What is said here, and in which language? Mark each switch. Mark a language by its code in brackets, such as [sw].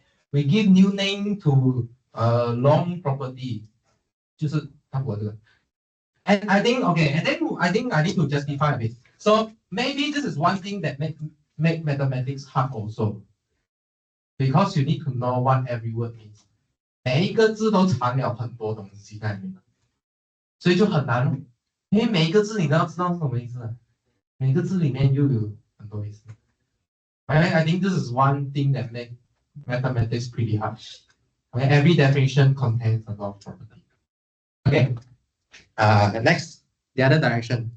[en] We give new name to a long property. [zh] 就是它我这个。 [en] And I think okay, and then I think I need to justify a bit. So maybe this is one thing that make mathematics hard also, because you need to know what every word means. [zh] 每一个字都藏了很多东西在里面，所以就很难，因为每一个字你都要知道是什么意思，每个字里面又有很多意思。 [en] I think this is one thing that make mathematics pretty hard. Okay, every definition contains a lot of property. Okay, next the other direction.